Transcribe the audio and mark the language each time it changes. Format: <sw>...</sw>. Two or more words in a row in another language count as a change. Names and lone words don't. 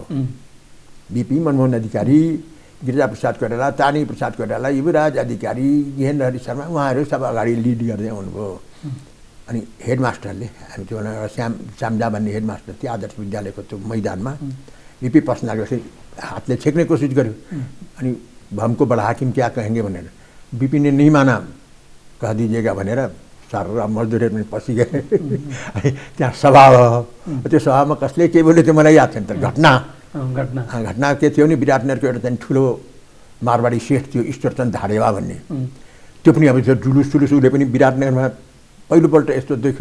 <ne>बिपी, मनमोहन अधिकारी, गिरिजाप्रसाद कोइराला, तारिणी प्रसाद कोइराला, युवराज अधिकारी, ज्ञानेन्द्र हरि शर्मा, उहाँहरू सब अगाडि लिड गर्दै आउनुभयो। अनि हेडमास्टरले, हामी त्यो श्यामजा भन्ने हेडमास्टर थियो आदर्श विद्यालयको त्यो मैदानमा, बिपी पस्न लागेपछि हातले छेक्ने कोसिस गर्यो। अनि</ne> <hi>हमको बडा हाकिम क्या कहेंगे</hi> <ne>भनेर बिपी</ne> <hi>ने नहीं माना, कह दीजिएगा</hi> <ne>भनेर सारा मजदुरहरू पनि पसि गए। त्यहाँ सभा भयो। त्यो सभामा कसले के बोल्यो त्यो मलाई याद छैन, तर घटना के थियो नि, विराटनगरको एउटा चाहिँ ठुलो मारवाडी सेठ थियो ईश्वरचन्द्र धाडेवा भन्ने, त्यो पनि अब त्यो जुलुस उसले पनि विराटनगरमा पहिलोपल्ट यस्तो देख्यो।</ne>